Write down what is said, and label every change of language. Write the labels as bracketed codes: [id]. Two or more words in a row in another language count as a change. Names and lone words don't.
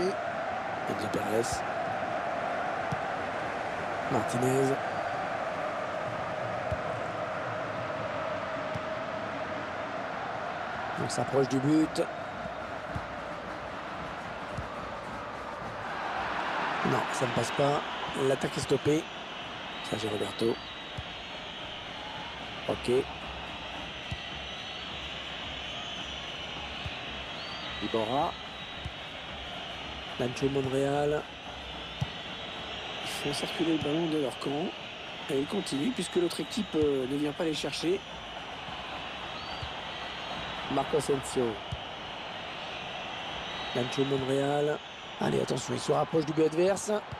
[fr] Enzo Pérez. Martinez. On s'approche du but. Non, ça ne passe pas. L'attaque est stoppée. Sergio Roberto. Ok. Iborra. Nacho Monreal. Ils font circuler le ballon de leur camp. Et ils continuent puisque l'autre équipe ne vient pas les chercher. Marco Asensio. Nacho Monreal. Allez, attention, il se rapproche du but adverse.